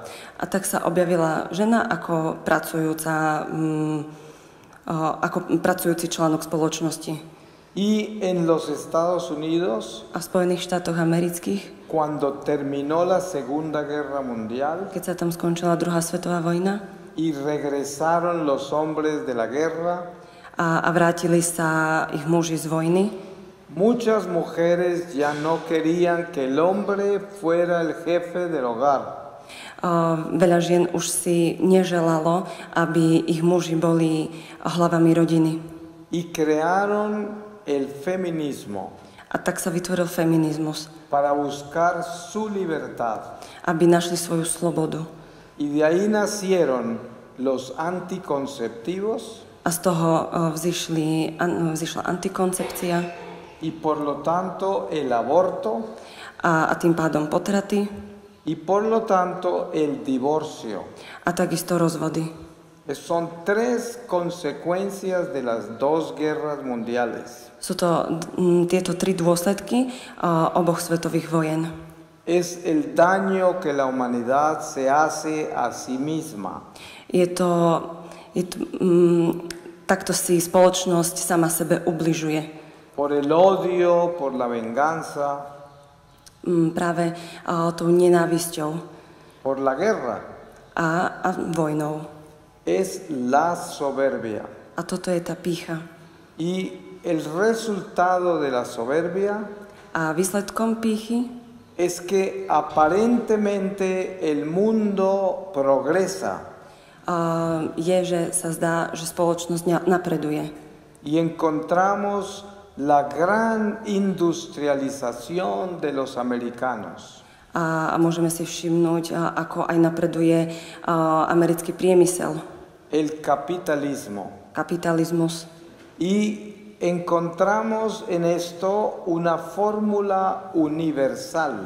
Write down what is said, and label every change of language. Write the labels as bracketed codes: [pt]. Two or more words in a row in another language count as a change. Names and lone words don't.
[sk] A tak sa objavila žena ako pracujúci článok spoločnosti. [es] Y en los Estados Unidos, [sk] A v Spojených štátoch amerických, [es] cuando terminó la Segunda Guerra Mundial [sk] keď sa tam skončila druhá svetová vojna [es] y regresaron los hombres de la guerra, [sk] a vrátili sa ich muži z vojny, [es] muchas mujeres ya no querían que el hombre fuera el jefe del hogar. [sk] Veľa žien už si neželalo, aby ich muži boli hlavami rodiny. [es] Y crearon el feminismo [sk] A tak sa vytvoril feminizmus, [es] para buscar su libertad. [sk] aby našli svoju slobodu. [es] Y de ahí nacieron los anticonceptivos [sk] A z toho vzýšla antikoncepcia [es] y por lo tanto el aborto [sk] a tým pádom potraty [es] y por lo tanto el divorcio. [sk] a takisto rozvody. [es] Son tres consecuencias de las dos guerras mundiales. [sk] Sú to tieto tri dôsledky oboch svetových vojen. [es] Es el daño que la humanidad se hace a sí misma. [sk] Takto si spoločnosť sama sebe ubližuje. [es] Por el odio, por la venganza. [sk] Práve tou nenávisťou. [es] Por la guerra. [sk] A vojnou. [es] Es la soberbia. [sk] A toto je tá pýcha. [es] Y el resultado de la soberbia [sk] a výsledkom pýchy [es] es que aparentemente el mundo progresa. [sk] Je, že sa zdá, že spoločnosť napreduje. [es] Y encontramos la gran industrialización de los americanos. [sk] A môžeme si všimnúť, ako aj napreduje americký priemysel. [es] El capitalismo. [sk] Kapitalizmus. [es] Y encontramos en esto una fórmula universal.